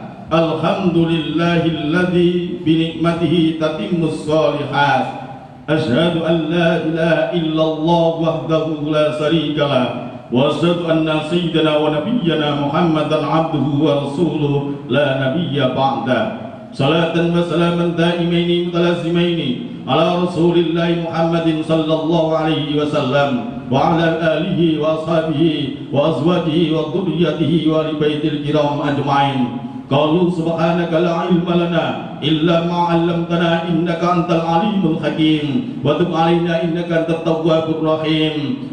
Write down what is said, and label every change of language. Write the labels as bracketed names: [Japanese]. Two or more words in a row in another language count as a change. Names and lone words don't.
[Arabic] الحمد لله الذي بنعمته تتم الصالحات. أشهد أن لا إله إلا الله وحده لا شريك له، وأشهد أن سيدنا ونبينا محمدا عبده ورسوله لا نبي بعد. صلاة وسلاما دائمين متلازمين على رسول الله محمد صلى الله عليه وسلم وعلى آله وأصحابه وأزواجه وذريته وآل البيت الكرام أجمعين. قالوا سبحانك لا علم لنا إلا ما علمتنا إنك أنت العليم الحكيم وتب علينا إنك أنت التواب الرحيم.